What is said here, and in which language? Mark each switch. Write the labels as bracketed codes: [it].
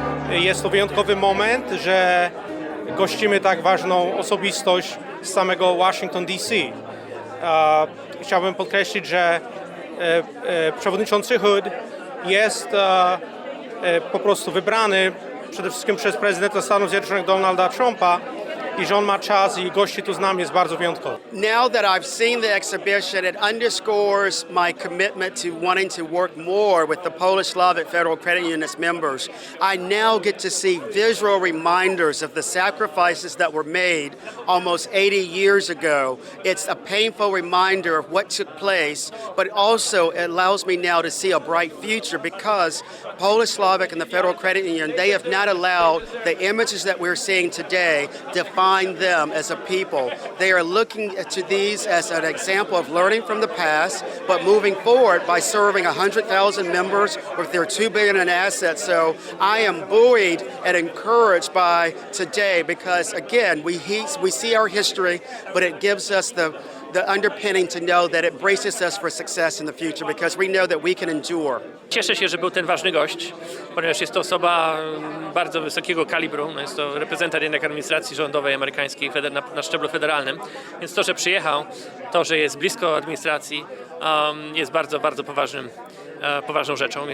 [pl] Jest to wyjątkowy moment, że gościmy tak ważną osobistość z samego Washington DC. Chciałbym podkreślić, że przewodniczący Hood jest po prostu wybrany przede wszystkim przez prezydenta Stanów Zjednoczonych Donalda Trumpa i że on ma czas i gości tu z nami jest bardzo wyjątkowy. [en] Now that I've seen the exhibition, it underscores my commitment to wanting to work more with the Polish Slavic Federal Credit Union as members. I now get to see visual reminders of the sacrifices that were made almost 80 years ago. It's a painful reminder of what took place, but also it allows me now to see a bright future because Polish Slavic and the Federal Credit Union, they have not allowed the images that we're seeing today define them as a people. They are looking to these as an example of learning from the past, but moving forward by serving 100,000 members with their $2 billion in assets. So I am buoyed and encouraged by today because, again, we see our history, but it gives us the underpinning to know that it braces us for success in the future because we know that we can endure. [pl] Cieszę się, że był ten ważny gość, ponieważ jest to osoba bardzo wysokiego kalibru. Jest to reprezentant jednak administracji rządowej amerykańskiej na szczeblu federalnym. Więc to, że przyjechał, to, że jest blisko administracji, jest bardzo, bardzo poważną rzeczą.